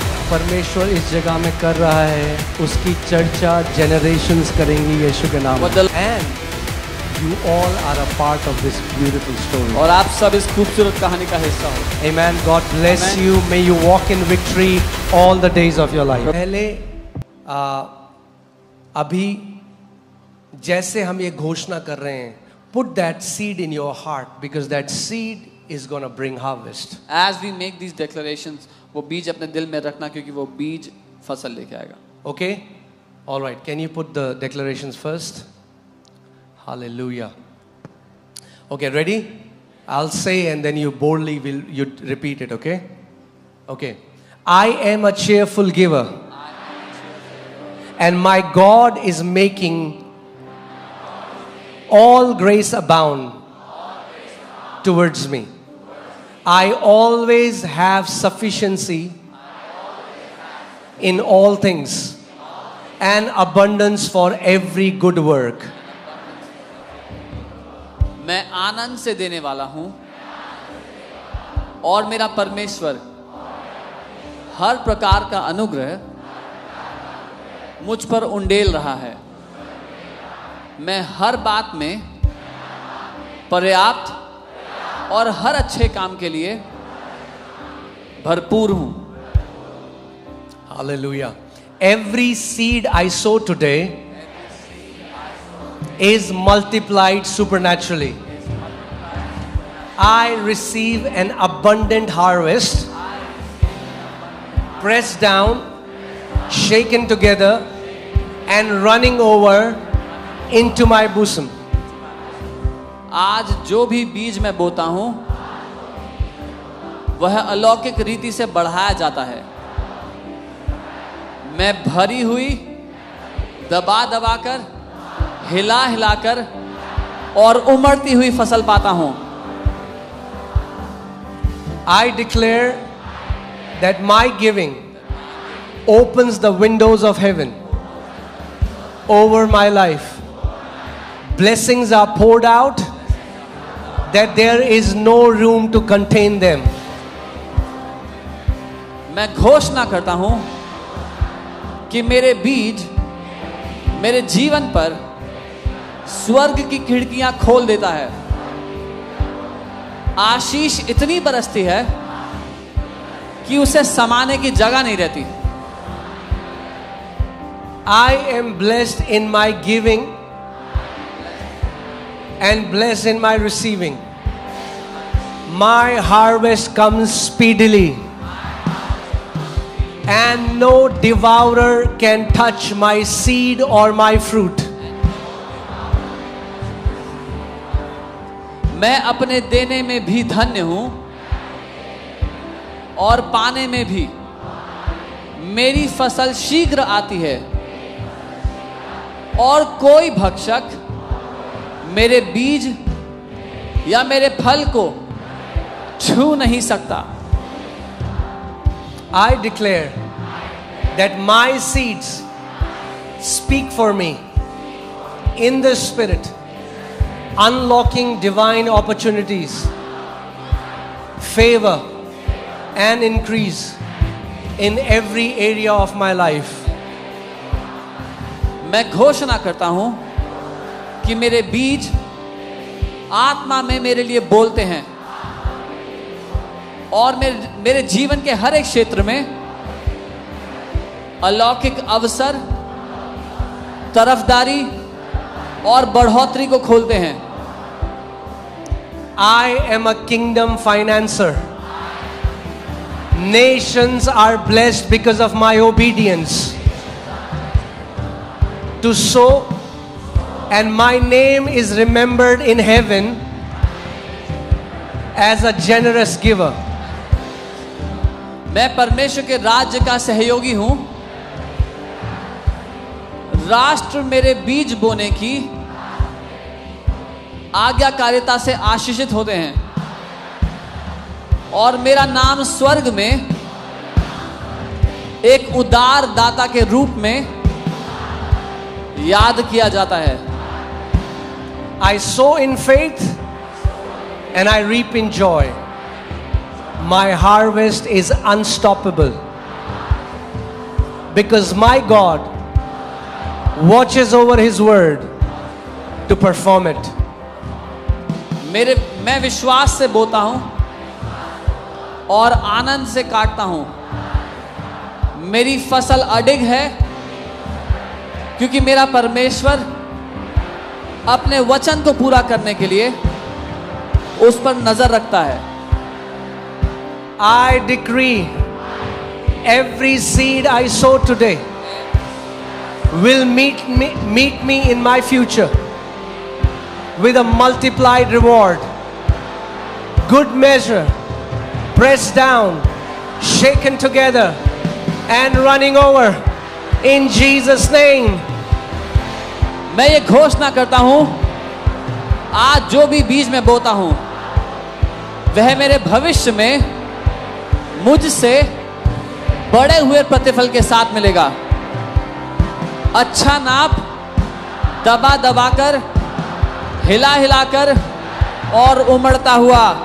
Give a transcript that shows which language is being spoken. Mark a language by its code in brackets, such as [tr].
[hi] परमेश्वर इस जगह में कर रहा है, उसकी चर्चा जनरेशंस करेंगी यीशु के नाम। [en] What the- And you all are a part of this beautiful story. [hi] और आप सब इस खूबसूरत कहानी का हिस्सा हो। [en] Amen. God bless Amen. you. May you walk in victory all the days of your life. [hi] पहले अभी जैसे हम ये घोषणा कर रहे हैं, [en] put that seed in your heart because that seed is going to bring harvest. As we make these declarations, वो बीज अपने दिल में रखना, क्योंकि वो बीज फसल लेके आएगा। Okay? All right. Can you put the declarations first? Hallelujah. Okay, ready? I'll say and then you boldly you repeat it, okay? Okay. I am a cheerful giver. And my God is making all grace abound towards me. I always have sufficiency in all things and abundance for every good work. [hi] मैं आनंद से देने वाला हूं और मेरा परमेश्वर हर प्रकार का अनुग्रह मुझ पर उंडेल रहा है। मैं हर बात में पर्याप्त और हर अच्छे काम के लिए भरपूर हूं। [en] Hallelujah. Every seed I sow today is multiplied supernaturally. I receive an abundant harvest, pressed down, shaken together, and running over into my bosom. [hi] आज जो भी बीज मैं बोता हूं वह अलौकिक रीति से बढ़ाया जाता है। मैं भरी हुई, दबा दबा कर, हिला हिलाकर और उमड़ती हुई फसल पाता हूं। [en] I declare that my giving opens the windows of heaven over my life. Blessings are poured out that there is no room to contain them. [hi] मैं घोषणा करता हूं कि मेरे बीज मेरे जीवन पर स्वर्ग की खिड़कियां खोल देता है। आशीष इतनी बरसती है कि उसे समाने की जगह नहीं रहती। [en] I am blessed in my giving and blessed in my receiving. My harvest comes speedily, and no devourer can touch my seed or my fruit. [hi] मैं अपने देने में भी धन्य हूं और पाने में भी। मेरी फसल शीघ्र आती है और कोई भक्षक मेरे बीज या मेरे फल को छू नहीं सकता। [en] I declare that my seeds speak for me in the Spirit, unlocking divine opportunities, favor, and increase in every area of my life. [hi] मैं घोषणा करता हूं कि मेरे बीज आत्मा में मेरे लिए बोलते हैं और मेरे जीवन के हर एक क्षेत्र में अलौकिक अवसर, तरफदारी और बढ़ोतरी को खोलते हैं। [en] I am a kingdom financer. Nations are blessed because of my obedience to sow, and my name is remembered in heaven as a generous giver. [hi] मैं परमेश्वर के राज्य का सहयोगी हूं। राष्ट्र मेरे बीज बोने की आज्ञाकारिता से आशीषित होते हैं और मेरा नाम स्वर्ग में एक उदार दाता के रूप में याद किया जाता है। [en] I sow in faith and I reap in joy. My harvest is unstoppable because my God watches over His word to perform it. [hi] मैं विश्वास से बोता हूं और आनंद से काटता हूं। मेरी फसल अडिग है क्योंकि मेरा परमेश्वर अपने वचन को पूरा करने के लिए उस पर नजर रखता है। [en] I decree every seed I sow today will meet me in my future with a multiplied reward. Good measure, pressed down, shaken together and running over in Jesus name. [hi] मैं ये घोषणा करता हूं, आज जो भी बीज मैं बोता हूं वह मेरे भविष्य में मुझसे बड़े हुए प्रतिफल के साथ मिलेगा। अच्छा नाप, दबा दबाकर, हिला हिलाकर और उमड़ता हुआ।